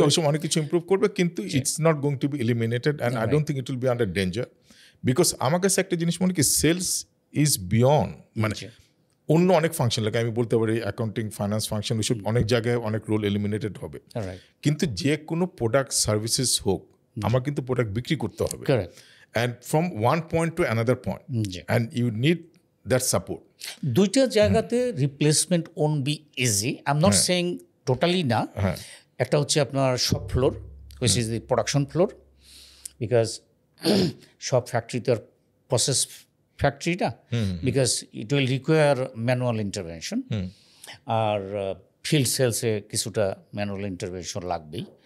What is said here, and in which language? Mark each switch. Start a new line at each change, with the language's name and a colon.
Bangla: অনেক কিছু ইমপ্রুভ করবে, কিন্তু
English: It's not going to be eliminated, and I don't think it will be under danger.
Bangla: Because আমার কাছে একটা জিনিস মনে কি,
English: sales is beyond,
Bangla: মানে অন্য অনেক ফাংশন লাগে, আমি বলতে পারি অ্যাকাউন্টিং, ফাইন্যান্স ফাংশন, ওইসব অনেক জায়গায় অনেক রোল এলিমিনেটেড হবে। কিন্তু যে কোনো প্রোডাক্ট সার্ভিসেস হোক, আমার কিন্তু প্রোডাক্ট বিক্রি করতে হবে।
English: and from one point to another point,
Bangla: G.
English: and you need that support.
Bangla: দুইটা জায়গাতে
English: Replacement won't be easy, I am not saying totally না।
Bangla: একটা হচ্ছে আপনার shop floor,
English: which is the production floor,
Bangla: because সব ফ্যাক্টরিতে প্রসেস ফ্যাক্টরি না,
English: because it will require manual intervention,
Bangla: আর field সেলসে কিছুটা ম্যানুয়াল ইন্টারভেনশন লাগবেই।